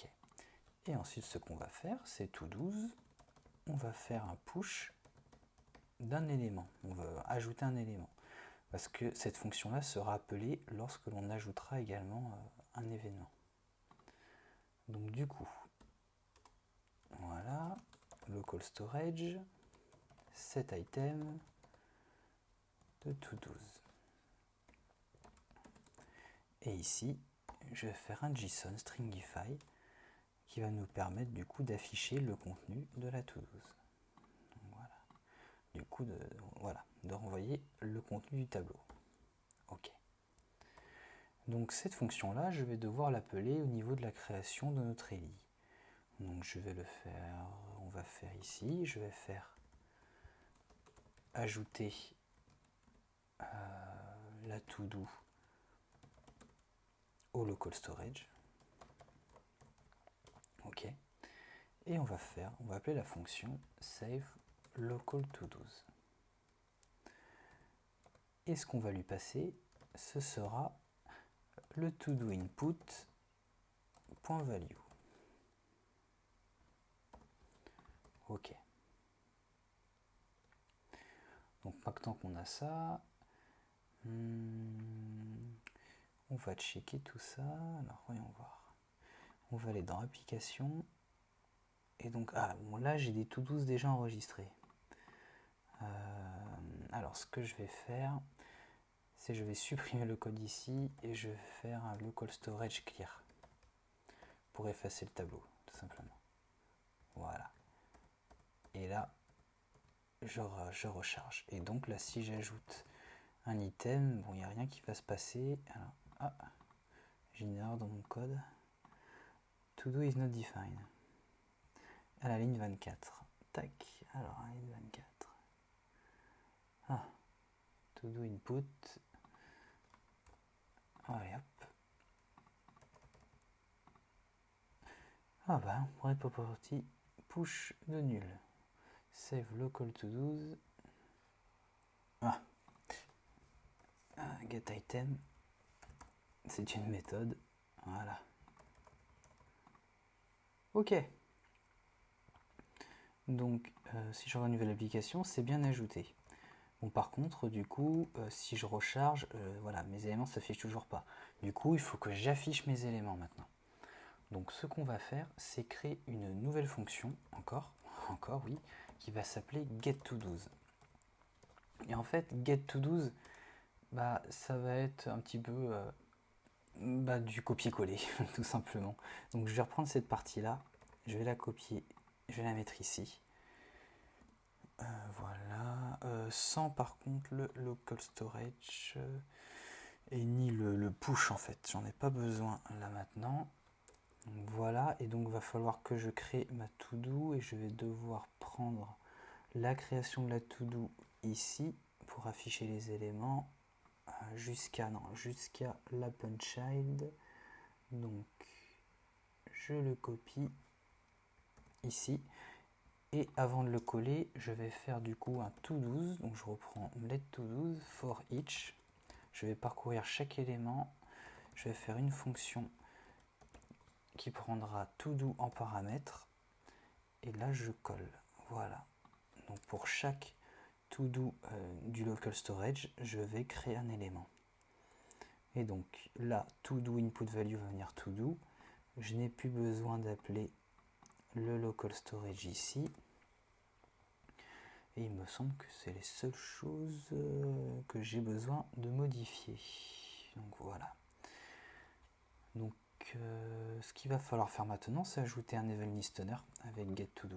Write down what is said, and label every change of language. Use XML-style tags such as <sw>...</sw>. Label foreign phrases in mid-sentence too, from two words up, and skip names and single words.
<fr>Et ensuite ce qu'on va faire, c'est to-12, on va faire un push d'un élément, on va ajouter un élément. Parce que cette fonction-là sera appelée lorsque l'on ajoutera également un événement. Donc du coup, voilà,</fr> <en>local storage, set item</en> <fr>de to-12. Et ici, je vais faire un</fr> <en>JSON stringify</en> <fr>qui va nous permettre du coup d'afficher le contenu de la to-12. Voilà. Du coup, de renvoyer le contenu du tableau. Ok. Donc cette fonction-là, je vais devoir l'appeler au niveau de la création de notre ELI. Donc je vais le faire, on va faire ici, je vais faire ajouter la to-do au</fr> <en>local storage.</en> <fr>Ok. Et on va appeler la fonction</fr> <en>save local to-dos.</en> <fr>Et ce qu'on va lui passer, ce sera le</fr> <en>to-do input.value.</en> <fr>Ok. Donc maintenant qu'on a ça, on va checker tout ça. Alors voyons voir. On va aller dans application. Et donc, là j'ai des to-dos déjà enregistrés. Alors ce que je vais faire, c'est je vais supprimer le code ici et je vais faire un</fr> <en>local storage clear</en> <fr>pour effacer le tableau, tout simplement. Voilà. Et là, je recharge. Et donc là, si j'ajoute un item, bon, il n'y a rien qui va se passer. Alors, j'ai une erreur dans mon code.</fr> <en>To do is not defined.</en> <fr>À la ligne 24. Tac. Alors, à la ligne 24.</fr> <en>To do input.</en> <fr>Allez, hop.</fr> <en>Write property push</en> <fr>de nul.</fr> <en>Save local to do's. Get item.</en> <fr>C'est une méthode. Voilà. Ok. Donc, si je revois une nouvelle application, c'est bien ajouté. Bon, par contre, du coup, si je recharge, voilà, mes éléments ne s'affichent toujours pas. Du coup, il faut que j'affiche mes éléments maintenant. Donc, ce qu'on va faire, c'est créer une nouvelle fonction, encore oui, qui va s'appeler getToDo's. en fait,</fr> <en>get to 12,</en> <fr>bah, ça va être un petit peu du copier-coller, tout simplement. Donc je vais reprendre cette partie-là, je vais la copier, je vais la mettre ici. Voilà, sans par contre le</fr> <en>local storage</en> <fr>et ni le push en fait, j'en ai pas besoin là maintenant. Donc voilà, et donc il va falloir que je crée ma to-do et je vais devoir prendre la création de la to-do ici pour afficher les éléments jusqu'à la punchild. Donc je le copie ici. Et avant de le coller, je vais faire du coup un to-do. Donc je reprends</fr> <en>let to-do for each.</en> <fr>Je vais parcourir chaque élément. Je vais faire une fonction qui prendra to-do en paramètre. Et là, je colle. Voilà. Donc pour chaque to-do du</fr> <en>local storage,</en> <fr>je vais créer un élément. Et donc là,</fr> <en>to-do input value</en> <fr>va venir to-do. Je n'ai plus besoin d'appeler le</fr> <en>local storage</en> <fr>ici. Et il me semble que c'est les seules choses que j'ai besoin de modifier. Donc voilà. Donc ce qu'il va falloir faire maintenant, c'est ajouter un</fr> <en>event listener</en> <fr>avec getToDo.</fr>